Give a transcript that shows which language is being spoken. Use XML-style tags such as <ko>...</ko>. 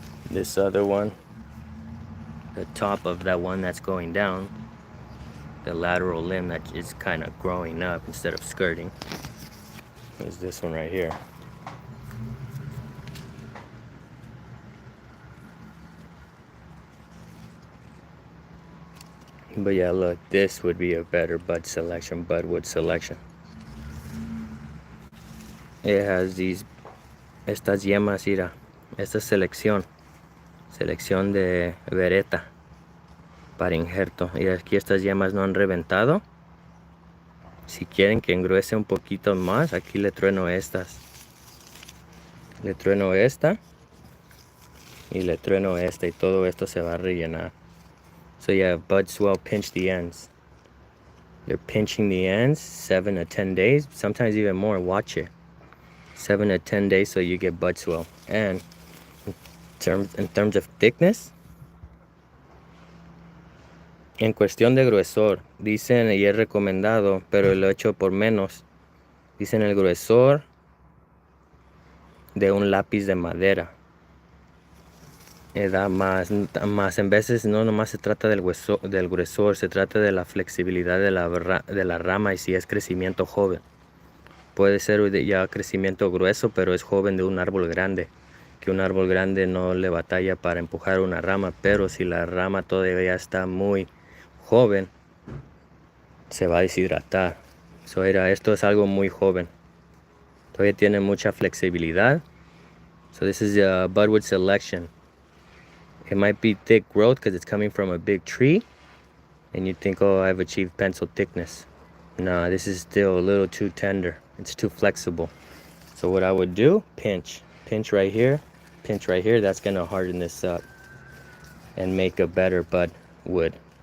<en>This other one, the top of that one that's going down, the lateral limb that is kind of growing up instead of skirting, is this one right here. But yeah, look, this would be a better budwood selection. It has</en> <es>estas yemas, mira, esta selección de vereta para injerto. Y aquí estas yemas no han reventado. Si quieren que engruese un poquito más, aquí le trueno estas. Le trueno esta y le trueno esta, y todo esto se va a rellenar.</es> <en>So yeah, bud swell, pinch the ends. They're pinching the ends 7 to 10 days, sometimes even more. Watch it. 7 to 10 days so you get bud swell. And in terms of thickness,</en> <es>en cuestión de gruesor, dicen, y es recomendado, pero lo he hecho por menos, dicen el gruesor de un lápiz de madera. Da más, en veces no nomás se trata del gruesor, se trata de la flexibilidad de la rama, y si es crecimiento joven. Puede ser ya crecimiento grueso, pero es joven de un árbol grande, que un árbol grande no le batalla para empujar una rama, pero si la rama todavía está muy joven, se va a deshidratar. So, esto es algo muy joven, todavía tiene mucha flexibilidad.</es> <en>So this is a budwood selection. It might be thick growth because it's coming from a big tree, and you think, oh, I've achieved pencil thickness. Nah, this is still a little too tender. It's too flexible. So what I would do, pinch right here, pinch right here. That's gonna harden this up and make a better bud wood.</en>